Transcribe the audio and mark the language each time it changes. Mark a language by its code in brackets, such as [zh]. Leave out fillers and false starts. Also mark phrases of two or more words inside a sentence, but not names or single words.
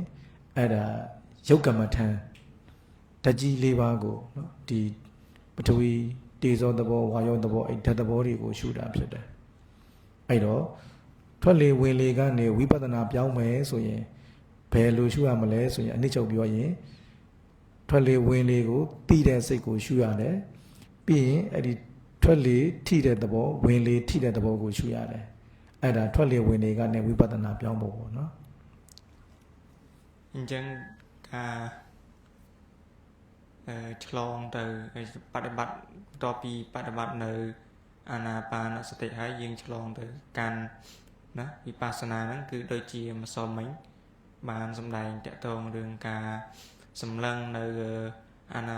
[my] အဲ့ဒါယုတ်ကမ္မထံဓာတ်ကြီး၄ပါးကိုနော်ဒီပထဝီတေဇောသဘောဝါယောသဘောအဲ့ဓာတ်သဘောတွေကိုရှုတာဖြစ်တယ်အဲ့တော့ထွက်လေဝင်လေကနေဝိပဿနာပြောင်းမယ်ဆိုရင်ဘယ်လိုရှုရမလဲဆိုရင်အနည်းချုပ်ပြောရင်ထွက်လေဝင်လေကိုသိတဲ့စိတ်ကိုရှုရတယ်ပြီးရင်အဲ့ဒီထွက်လေထိတဲ့သဘောဝင်လေထိတဲ့သဘောကိုရှုရတယ်အဲ့ဒါထွက်လေဝင်လေကနေဝိပဿနာပြောင်းဖို့ပေါ့နော် [km] អញ្ចឹងការឆ្លងទៅបដិបត្តិបន្ទាប់ពីបដិបត្តិនៅអាណាបានសតិហើយយើងឆ្លងទៅកាន់ណាវិ បស្សនាហ្នឹងគឺដូចជាម្សិលមិញបានសម្ដែងតកតងរឿងការសម្លឹងនៅអាណា